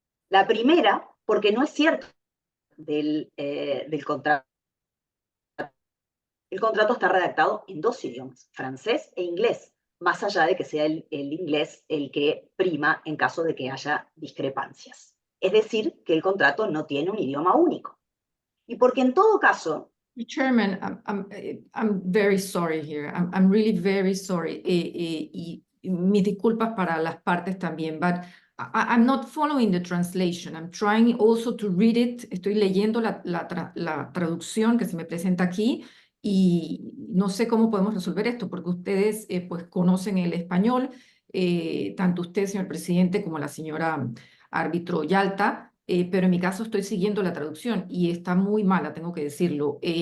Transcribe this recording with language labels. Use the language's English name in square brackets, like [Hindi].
[Spanish] La primera, porque no es cierto del contrato. El contrato está redactado en 2 idiomas, francés e inglés, más allá de que sea el inglés el que prima en caso de que haya discrepancias. Es decir, que el contrato no tiene un idioma único. Y porque en todo caso... [English] Chairman, I'm very sorry here. I'm really very sorry. [Spanish] Y mis disculpas para las partes también, [English] but I'm not following the translation. I'm trying also to read it. [Spanish] Estoy leyendo la traducción que se me presenta aquí y no sé cómo podemos resolver esto porque ustedes pues conocen el español, tanto usted, señor presidente, como la señora árbitro Yalta, pero en mi caso estoy siguiendo la traducción y está muy mala, tengo que decirlo.